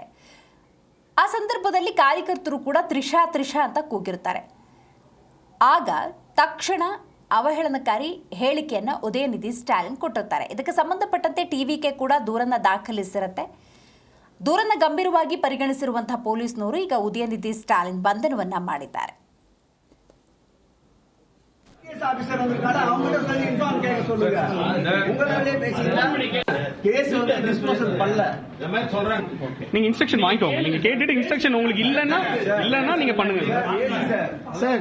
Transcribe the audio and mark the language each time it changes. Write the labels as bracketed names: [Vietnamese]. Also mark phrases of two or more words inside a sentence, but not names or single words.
[Kannada] ಆ ಸಂದರ್ಭದಲ್ಲಿ ಕಾರ್ಯಕರ್ತರು ಕೂಡ ತ್ರಿಷಾ ತ್ರಿಷಾ ಅಂತ ಕೂಗಿರ್ತಾರೆ. ಆಗ ತಕ್ಷಣ ಅವಹೇಳನಕಾರಿ ಹೇಳಿಕೆಯನ್ನು ಉದಯನಿಧಿ ಸ್ಟಾಲಿನ್ ಕೊಟ್ಟಿರ್ತಾರೆ. ಇದಕ್ಕೆ ಸಂಬಂಧಪಟ್ಟಂತೆ ಟಿವಿಕೆ ಕೂಡ ದೂರನ್ನ ದಾಖಲಿಸಿರುತ್ತೆ. ದೂರನ್ನ ಗಂಭೀರವಾಗಿ ಪರಿಗಣಿಸಿರುವಂತಹ ಪೊಲೀಸ್ನವರು ಈಗ ಉದಯನಿಧಿ ಸ್ಟಾಲಿನ್ ಬಂಧನವನ್ನ ಮಾಡಿದ್ದಾರೆ. [Tamil] ஆபீசர் வந்திருக்காரு, அவங்க சொல்லி இன்ஃபார்ம் கேட்க சொல்லுங்க. உங்களாலே பேசினா கேஸ் வந்து டிஸ்போசல் பண்ணல இந்த மாதிரி சொல்றாங்க. நீங்க இன்ஸ்ட்ரக்ஷன் வாங்கிக்கோங்க. நீங்க கேட்டுட்டு இன்ஸ்ட்ரக்ஷன் உங்களுக்கு இல்லன்னா நீங்க பண்ணுங்க சார்.